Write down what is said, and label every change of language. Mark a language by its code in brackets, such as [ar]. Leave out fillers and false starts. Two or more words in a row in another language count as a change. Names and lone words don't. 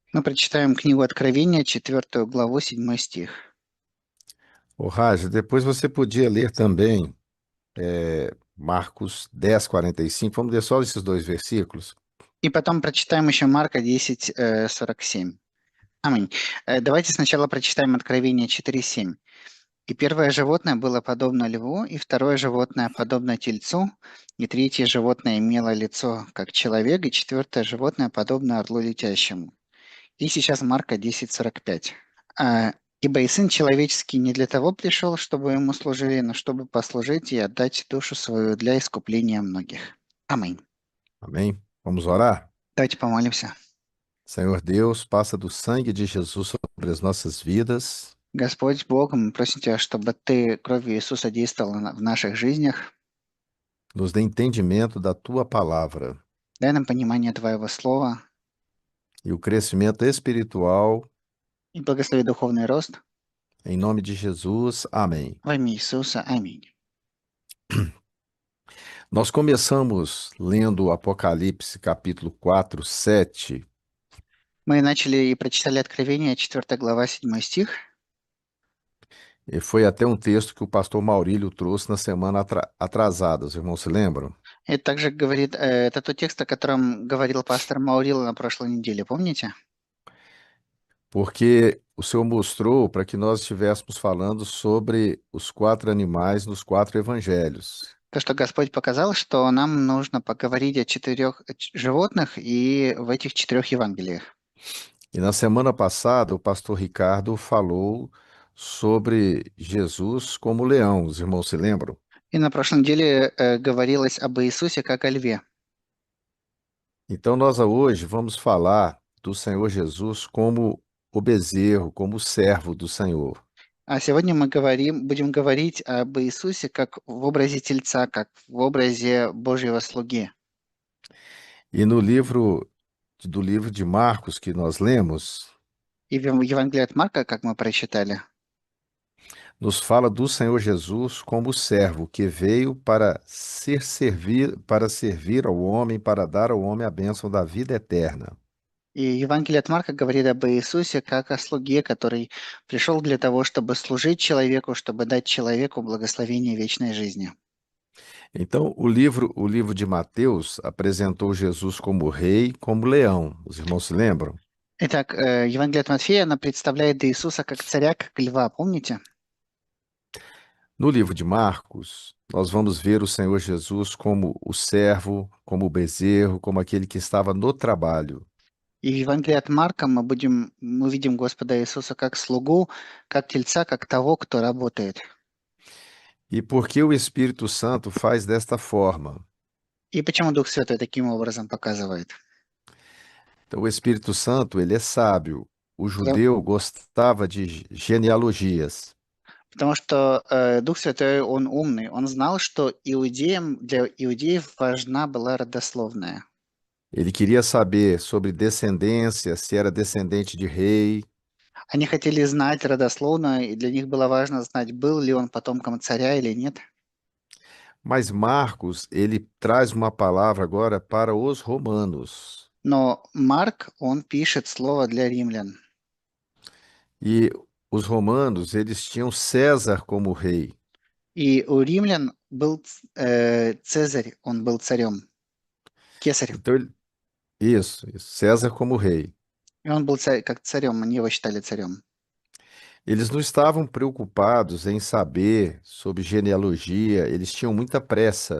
[ru] Мы прочитаем книгу Откровения, 4 главу, 7 стих. [pt] Ô, Raj, depois você podia ler também Marcos 10:45. Vamos ler só esses dois versículos. [ru] И потом прочитаем еще Марка 10, 47. Аминь. Давайте сначала прочитаем Откровение 4:7. «И первое животное было подобно льву, и второе животное подобно тельцу, и третье животное имело лицо, как человек, и четвертое животное подобно орлу летящему». И сейчас Марка 10:45. А, «Ибо и Сын Человеческий не для того пришел, чтобы ему служили, но чтобы послужить и отдать душу свою для искупления многих». Аминь. [pt] Amém? Vamos orar? [ru] Давайте помолимся. [pt] Senhor Deus, passa do sangue de Jesus sobre as nossas vidas, [ru] Господь Бог, мы просим Тебя, чтобы Ты кровью Иисуса действовал в наших жизнях. [pt] nos dê entendimento da tua palavra [ru] Дай нам понимание Твоего Слова [pt] e o crescimento espiritual, [ru] и благослови духовный рост [pt] em nome de Jesus. Amém. [ru] во имя Иисуса. Аминь. [pt] Nós começamos lendo o Apocalipse, capítulo 4, 7. [ru] Мы начали и прочитали Откровение, 4 глава, 7 стих. [pt] E foi até um texto que o pastor Maurílio trouxe na semana atrasada, os irmãos se lembram? [ru] Это также говорит, это тот текст, о котором говорил пастор Маурил на прошлой неделе, помните? [pt] Porque o Senhor mostrou para que nós estivéssemos falando sobre os quatro animais nos quatro evangelhos. [ru] То, что Господь показал, что нам нужно поговорить о четырех животных и в этих четырех Евангелиях. [pt] E na semana passada, o pastor Ricardo falou sobre Jesus como leão, os irmãos se lembram? [ru] И на прошлой неделе говорилось об Иисусе как о льве. [pt] Então nós hoje vamos falar do Senhor Jesus como o bezerro, como o servo do Senhor. [ru] А сегодня мы будем говорить об Иисусе как в образе Тельца, как в образе Божьего слуги. [pt] E do livro de Marcos que nós lemos, [ru] И в Евангелии от Марка, как мы прочитали, [pt] nos fala do Senhor Jesus como servo que veio para servir ao homem, para dar ao homem a bênção da vida eterna. [ru] и Евангелие от Марка говорит об Иисусе как о слуге, который пришел для того, чтобы служить человеку, чтобы дать человеку благословение вечной жизни. [pt] Então, o livro de Mateus apresentou Jesus como rei, como leão. Os irmãos se lembram? [ru] Итак, Евангелие от Матфея, она представляет Иисуса как царя, как льва, помните? [pt] No livro de Marcos, nós vamos ver o Senhor Jesus como o servo, como o bezerro, como aquele que estava no trabalho. [ru] И в Евангелии от Марка мы видим Господа Иисуса как слугу, как тельца, как того, кто работает. [pt] E por que o Espírito Santo faz desta forma? [ru] И почему Дух Святой таким образом показывает? [pt] Então, o Espírito Santo, ele é sábio. O [ru] Потому, [pt] judeu gostava de genealogias. [ru] потому что Дух Святой, он умный. Он знал, что для иудеев важна была родословная. [pt] Ele queria saber sobre descendência, se era descendente de rei. [ru] Они хотели знать родословную, и для них было важно знать, был ли он потомком царя или нет. [pt] Mas Marcos, ele traz uma palavra agora para os romanos. [ru] Но Марк, он пишет слово для римлян. [pt] E os romanos, eles tinham César como rei. [ru] И у римлян был Цезарь, он был царем. Кесарь. [pt] Então, isso, César como rei. [ru] И он был как царем, они его считали царем. [pt] Eles não estavam preocupados em saber sobre genealogia, eles tinham muita pressa.